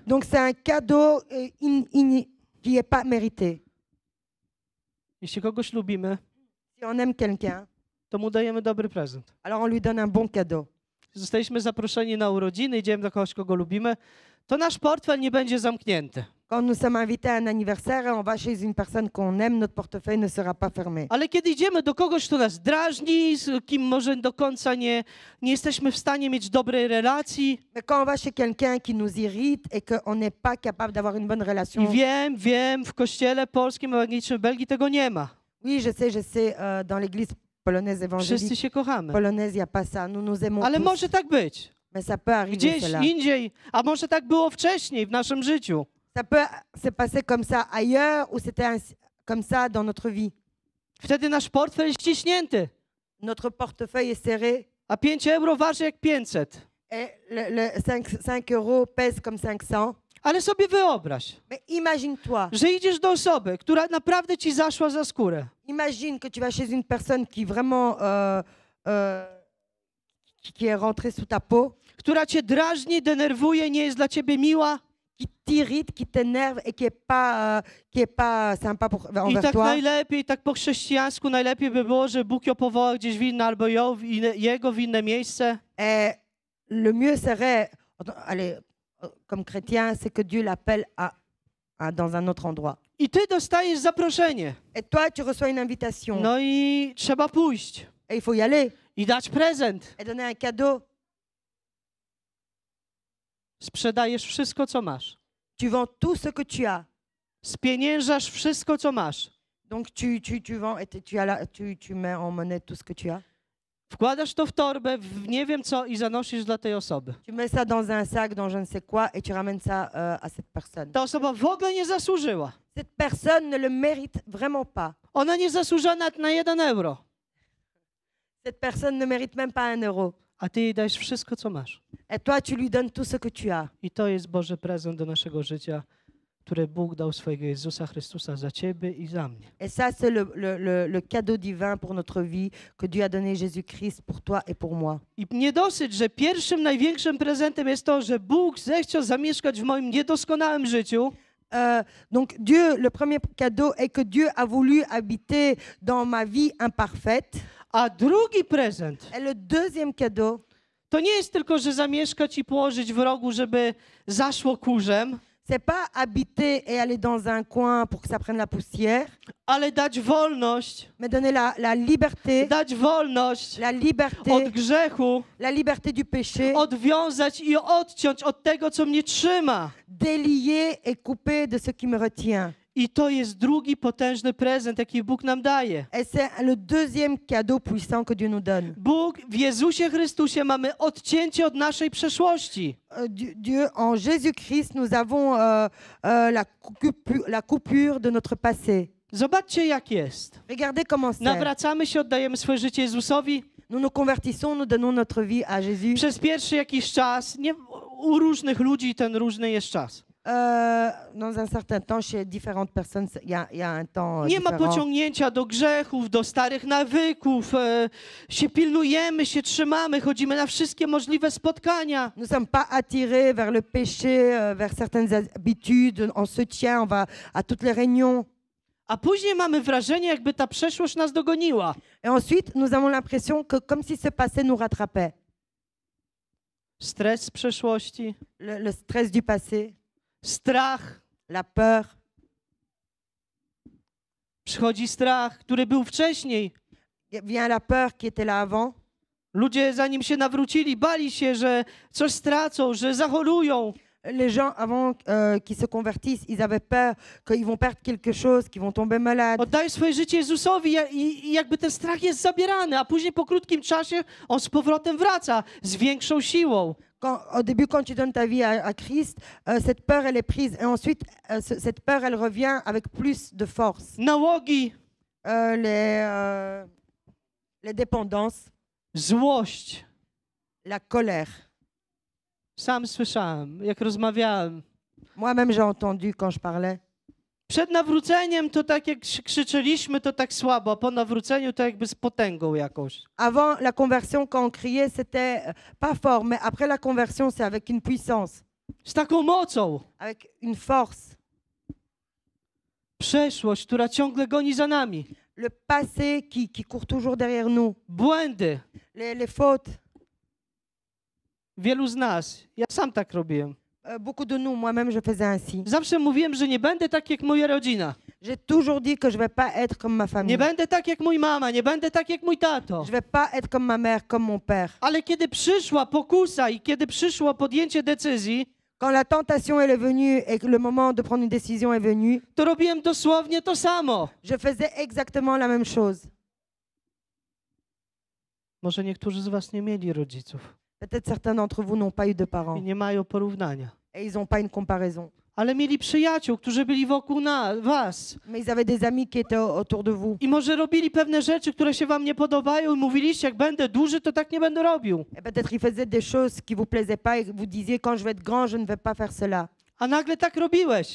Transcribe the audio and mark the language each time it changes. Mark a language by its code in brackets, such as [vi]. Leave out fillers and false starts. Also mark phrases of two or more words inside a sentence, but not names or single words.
[fr] Donc c'est un cadeau qui n'est pas mérité. [pl] Jeśli kogoś lubimy, [fr] Si on aime quelqu'un, [pl] to mu dajemy dobry prezent. [fr] alors on lui donne un bon cadeau. [pl] Zostaliśmy zaproszeni na urodziny, idziemy do kogoś, kogo lubimy, to nasz portfel nie będzie zamknięty. [fr] Quand nous sommes invités à un anniversaire et on va chez une personne qu'on aime, notre portefeuille ne sera pas fermé. [pl] Ale kiedy idziemy do kogoś, kto nas drażni, z kim może do końca nie jesteśmy w stanie mieć dobrej relacji, [fr] Mais quand on va chez quelqu'un qui nous irrite et qu'on n'est pas capable d'avoir une bonne relation, [pl] i wiem, w kościele polskim ewangelicznym w Belgii tego nie ma. [fr] oui, je sais, dans l'église polonaise [pl] Wszyscy [fr] évangélique [pl] się kochamy. [fr] polonaise, il n'y a pas ça. Nous nous aimons [pl] Ale [fr] tous. [pl] może tak być. [fr] Mais ça peut arriver [pl] Gdzieś [fr] cela. [pl] indziej, a może tak było wcześniej w naszym życiu. [fr] Ça peut se passer comme ça ailleurs ou c'était comme ça dans notre vie. [pl] Wtedy nasz portfel jest ściśnięty, [fr] Notre portefeuille est serré [pl] a 5 euro waży jak 500. [fr] et le 5 euros pèse comme 500. [pl] Ale sobie wyobraź, [fr] Mais imagine-toi, [pl] że idziesz do osoby, która naprawdę ci zaszła za skórę. [fr] imagine que tu vas chez une personne qui vraiment qui est rentrée sous ta peau, [pl] Która cię drażni, denerwuje, nie jest dla ciebie miła [fr] qui t'irrite, qui t'énerve et qui est pas sympa [pl] i [fr] envers [pl] tak [fr] toi. [pl] najlepiej, tak po chrześcijańsku najlepiej by było, że Bóg ją powołał gdzieś w inne albo jego w inne miejsce. [fr] Et le mieux serait, allez, comme chrétien, c'est que Dieu l'appelle dans un autre endroit. [pl] I ty dostajesz zaproszenie. [fr] Et toi, tu reçois une invitation. [pl] No i trzeba pójść [fr] Et il faut y aller [pl] i dać prezent. [fr] et donner un cadeau. [pl] Sprzedajesz wszystko, co masz. [fr] Tu vends tout ce que tu as. [pl] Spieniężasz wszystko, co masz. [fr] Donc tu vends et tu mets en monnaie tout ce que tu as. [pl] Wkładasz to w torbę, w nie wiem co i zanosisz dla tej osoby. [fr] Tu mets ça dans un sac, dans je ne sais quoi, et tu ramènes ça à cette personne. [pl] Ta osoba w ogóle nie zasłużyła. [fr] Cette personne ne le mérite vraiment pas. [pl] Ona nie zasłużyła nawet na 1 euro. [fr] Cette personne ne mérite même pas 1 euro. [pl] A ty jej dajesz wszystko, co masz. [fr] Et toi, tu lui donnes tout ce que tu as. [pl] I to jest Boży prezent do naszego życia. które Bóg dał swojego Jezusa Chrystusa za ciebie i za mnie. [fr] Et ça, c'est le cadeau divin pour notre vie que Dieu a donné Jésus-Christ pour toi et pour moi. [pl] I nie dosyć, że pierwszym, największym prezentem jest to, że Bóg zechciał zamieszkać w moim niedoskonałym życiu, [fr] Donc Dieu, le premier cadeau est que Dieu a voulu habiter dans ma vie imparfaite. [pl] a drugi prezent [fr] Et le deuxième cadeau, [pl] to nie jest tylko, że zamieszkać i położyć w rogu, żeby zaszło kurzem, [fr] c'est pas habiter et aller dans un coin pour que ça prenne la poussière, [pl] ale dać wolność, [fr] mais donner la liberté, [pl] dać wolność [fr] la liberté, [pl] od grzechu, [fr] la liberté du péché, [pl] odwiązać i odciąć od tego, co mnie trzyma. [fr] délier et couper de ce qui me retient. [pl] I to jest drugi potężny prezent, jaki Bóg nam daje. [fr] Et c'est le deuxième cadeau puissant que Dieu nous donne. [pl] Bóg w Jezusie Chrystusie mamy odcięcie od naszej przeszłości. [fr] Dieu, en Jésus-Christ, nous avons la coupure de notre passé. [pl] Zobaczcie, jak jest. [fr] Regardez comment c'est. [pl] Nawracamy się, oddajemy swoje życie Jezusowi. [fr] Nous nous convertissons, nous donnons notre vie à Jésus. [pl] Przez pierwszy jakiś czas, nie, u różnych ludzi ten różny jest czas. [fr] Dans un certain temps, chez différentes personnes, il y a un temps [pl] Nie ma [fr] différent. [pl] pociągnięcia do grzechów, do starych nawyków. Się pilnujemy, się trzymamy, chodzimy na wszystkie możliwe spotkania. [fr] Nous ne sommes pas attirés vers le péché, vers certaines habitudes. On se tient, on va à toutes les réunions. [pl] A później mamy wrażenie, jakby ta przeszłość nas dogoniła. [fr] Et ensuite, nous avons l'impression que comme si ce passé nous rattrapait. [pl] Stres z przeszłości, [fr] Le stress du passé, [pl] strach. [fr] la peur. [pl] Przychodzi strach, który był wcześniej. [fr] Vient la peur qui était là avant. [pl] Ludzie, zanim się nawrócili, bali się, że coś stracą, że zachorują. [fr] Les gens, avant qu'ils se convertissent, ils avaient peur qu'ils vont perdre quelque chose, qu'ils vont tomber malades. [pl] Oddają swoje życie Jezusowi i jakby ten strach jest zabierany, a później po krótkim czasie on z powrotem wraca z większą siłą. [fr] Au début, quand tu donnes ta vie à Christ, cette peur, elle est prise. Et ensuite, cette peur, elle revient avec plus de force. [pl] Nałogi, [fr] Les dépendances, [pl] złość. [fr] la colère. [pl] Sam słyszałem, jak rozmawiałem. [fr] Moi-même, j'ai entendu quand je parlais. [pl] Przed nawróceniem to tak jak krzyczeliśmy, to tak słabo, a po nawróceniu to jakby z potęgą jakąś. [fr] Avant la conversion, quand on criait, c'était pas fort. Mais après la conversion, c'est avec une puissance, [pl] Z taką mocą. [fr] avec une force. [pl] Przeszłość, która ciągle goni za nami. [fr] Le passé qui court toujours derrière nous. [pl] Błędy. [fr] Les fautes. [pl] Wielu z nas. Ja sam tak robiłem. [fr] Beaucoup de nous, moi-même, je faisais ainsi. [pl] Zawsze mówiłem, że nie będę tak jak moja rodzina. [fr] J'ai toujours dit que je ne vais pas être comme ma [pl] Nie [fr] famille. [pl] będę tak jak mój mama, nie będę tak jak mój tato. [fr] Je ne vais pas être comme ma mère, comme mon père. [pl] Ale kiedy przyszła pokusa i kiedy przyszło podjęcie decyzji, [fr] Quand la tentation elle est venue et que le moment de prendre une décision est venu, [pl] to robiłem dosłownie to samo. [fr] je faisais exactement la même chose. [pl] Może niektórzy z was nie mieli rodziców [fr] Peut-être certains d'entre vous n'ont pas eu de [pl] i [fr] parents [pl] nie mają porównania. [fr] et ils n'ont pas une comparaison. [pl] Ale mieli przyjaciół, którzy byli wokół was. [fr] Mais ils avaient des amis qui étaient autour de vous. [pl] I może robili pewne rzeczy, które się wam nie podobają i mówiliście, jak będę duży, to tak nie będę robił. [fr] Et peut-être ils faisaient des choses qui vous plaisaient pas et que vous disiez quand je vais être grand, je ne vais pas faire cela. [pl] A nagle tak robiłeś.